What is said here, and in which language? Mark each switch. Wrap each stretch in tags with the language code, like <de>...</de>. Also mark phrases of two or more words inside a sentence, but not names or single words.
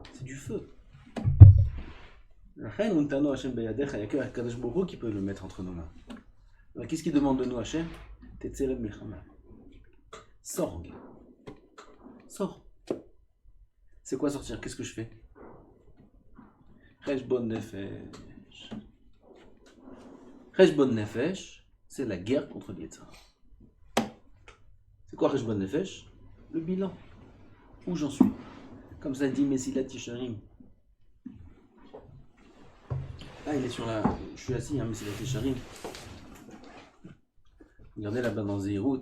<fr>C'est du feu. Il n'y a que</fr> <he>קדוש ברוך הוא</he> <fr>qui peut le mettre entre nos mains. Alors qu'est-ce qu'il demande de nous, Hachem?</fr> <he>תצא למלחמה.</he> <fr>Sors en guerre. Sors. C'est quoi sortir? Qu'est-ce que je fais?</fr> <he>חשבון נפש. חשבון נפש,</he> <fr>c'est la guerre contre les Yetzirah. C'est quoi</fr> <he>חשבון נפש?</he> <fr>Le bilan. Où j'en suis? Comme ça dit Mesilat Yesharim. Là, il est sur la. Je suis assis, Mesilat Yesharim. Regardez là-bas dans Zéhirout.</fr>